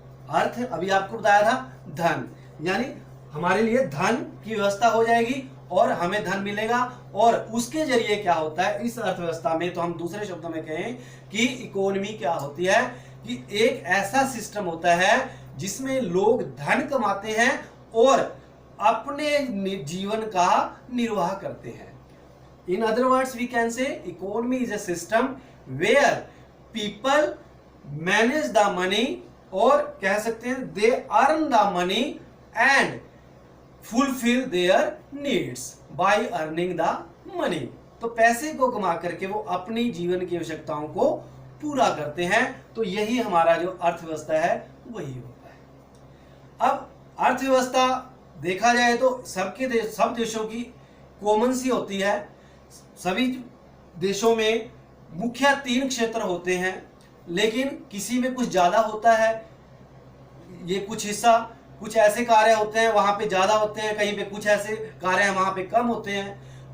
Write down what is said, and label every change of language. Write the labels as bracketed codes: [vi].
[hi] अर्थ अभी आपको बताया था धन, यानी हमारे लिए धन की व्यवस्था हो जाएगी और हमें धन मिलेगा, और उसके जरिए क्या होता है इस अर्थव्यवस्था में, तो हम दूसरे शब्दों में कहें कि इकोनॉमी क्या होती है कि एक ऐसा सिस्टम होता है जिसमें लोग धन कमाते हैं और अपने जीवन का निर्वाह करते हैं। [en] In other words, we can say economy is a system where people manage the money, [hi] और कह सकते हैं [en] they earn the money and fulfill their needs by earning the money। [hi] तो पैसे को कमा करके वो अपनी जीवन की आवश्यकताओं को पूरा करते हैं। तो यही हमारा जो अर्थव्यवस्था है वही होता है। अब अर्थव्यवस्था देखा जाए तो सब देशों की कॉमन सी होती है। सभी देशों में मुख्य 3 क्षेत्र होते हैं, लेकिन किसी में कुछ ज्यादा होता है, ये कुछ ऐसे कार्य होते हैं वहां पे ज्यादा होते हैं, कहीं पे कुछ ऐसे कार्य हैं वहां पे कम होते हैं।